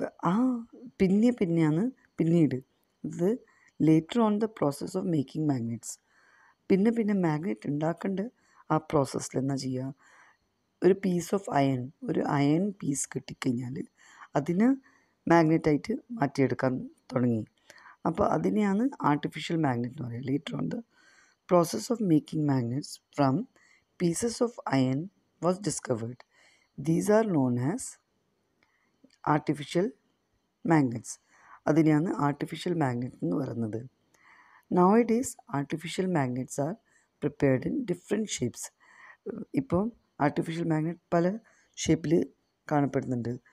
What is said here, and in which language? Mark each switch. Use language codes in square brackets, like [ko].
[ml] ആ പിന്നീട് ഇത് [en] later on the process of making magnets [ml] പിന്നെ മാഗ്നറ്റ് ഉണ്ടാക്കേണ്ട ആ പ്രോസസ്സിൽ എന്താ ചെയ്യുക, ഒരു പീസ് ഓഫ് ഒരു അയൺ പീസ് കിട്ടിക്കഴിഞ്ഞാൽ അതിനെ മാഗ്നറ്റായിട്ട് മാറ്റിയെടുക്കാൻ തുടങ്ങി. അപ്പോൾ അതിനെയാണ് ആർട്ടിഫിഷ്യൽ മാഗ്നറ്റ് എന്ന് പറയുക. [en] Later on the process of making magnets from pieces of iron was discovered. These are known as artificial magnets. [ml] അതിനെയാണ് ആർട്ടിഫിഷ്യൽ മാഗ്നറ്റ് എന്ന് പറയുന്നത്. [en] Nowadays artificial magnets are prepared in different shapes. [ml] ഇപ്പോൾ artificial magnet പല ഷേപ്പിൽ കാണപ്പെടുന്നുണ്ട്.